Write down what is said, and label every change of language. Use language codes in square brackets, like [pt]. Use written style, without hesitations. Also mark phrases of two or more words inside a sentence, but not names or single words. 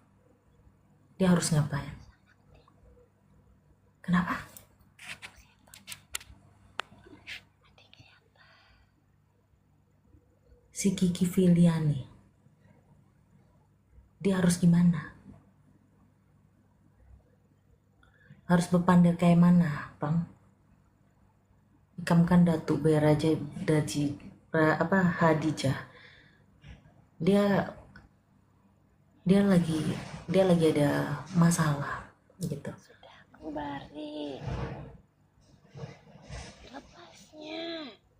[id] Kenapa? Si Kiki Filiani, dia harus gimana? Harus berpandai kayak mana, Bang? Ikam kan Datu Beraja Khadijah. Dia lagi ada masalah gitu. Sudah kembali. Lepasnya.